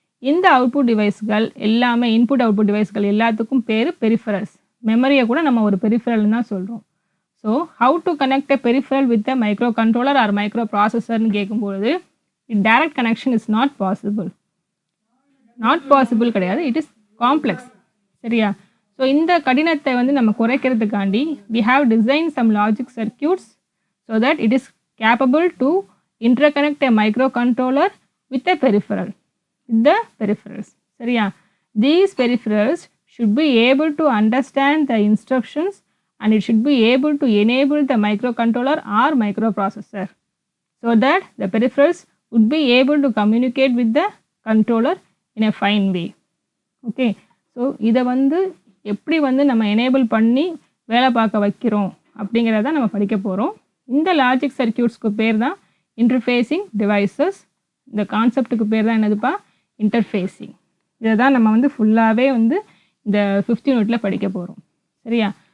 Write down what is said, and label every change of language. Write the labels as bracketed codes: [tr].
[ta] இந்த அவுட்புட் டிவைஸ்கள் எல்லாமே இன்புட் அவுட்புட் டிவைஸ்கள் எல்லாத்துக்கும் பேர் பெரிஃபரல்ஸ். மெமரியை கூட நம்ம ஒரு பெரிஃபரல்னு தான் சொல்கிறோம். [en] so how to connect a peripheral with a microcontroller or micro ப்ராசஸர்னு [ta] கேட்கும்போது [en] Direct connection is not possible. [ta] கிடையாது, [en] It is complex. சரியா? [ta] ஸோ இந்த கடினத்தை வந்து நம்ம குறைக்கிறதுக்காண்டி [en] we have designed some logic circuits so that it is capable to interconnect a microcontroller with a peripheral, with the peripherals. [ta] சரியா? [en] These peripherals should be able to understand the instructions and it should be able to enable the microcontroller or microprocessor so that the peripherals would be able to communicate with the controller in a fine way. [ta] Okay, so இதை வந்து எப்படி வந்து நம்ம enable பண்ணி வேலை பார்க்க வைக்கிறோம் அப்படிங்கிறத நம்ம படிக்க போகிறோம். இந்த லாஜிக் சர்க்கியூட்ஸ்க்கு பேர் தான் இன்டர்ஃபேஸிங் டிவைசஸ். இந்த கான்செப்டுக்கு பேர் தான் என்னதுப்பா? இன்டர்ஃபேஸிங். இதை தான் நம்ம வந்து ஃபுல்லாகவே வந்து இந்த 5th யூனிட்டில் படிக்க போகிறோம். சரியா?